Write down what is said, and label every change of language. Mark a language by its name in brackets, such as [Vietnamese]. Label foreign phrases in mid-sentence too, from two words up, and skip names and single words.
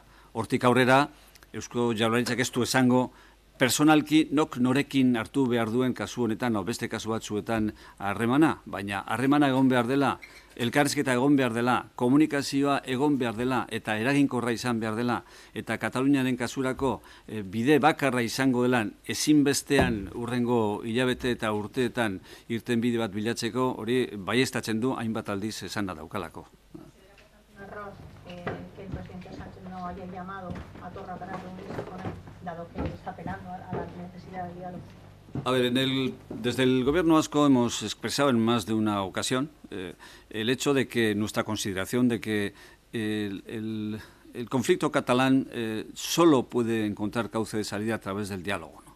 [Basque] Hortik aurrera, Eusko Jaurlaritzak ez du esango personalki norekin hartu behar duen kasu honetan, o beste kasu batzuetan harremana, baina harremana egon behar dela, elkarrizketa egon behar dela, komunikazioa egon behar dela eta eraginkorra izan behar dela, eta Kataluniaren kasurako bide bakarra izango dela ezinbestean urrengo hilabete eta urteetan irtenbide bat bilatzeko, hori baieztatzen du hainbat aldiz esana daukalako. [Spanish] Error que el presidente Sánchez no haya llamado a Torra para reunirse con él, dado que está apelando a la necesidad de diálogo. A ver, desde el Gobierno vasco hemos expresado en más de una ocasión el hecho de que nuestra consideración de que el conflicto catalán solo puede encontrar cauce de salida a través del diálogo, ¿no?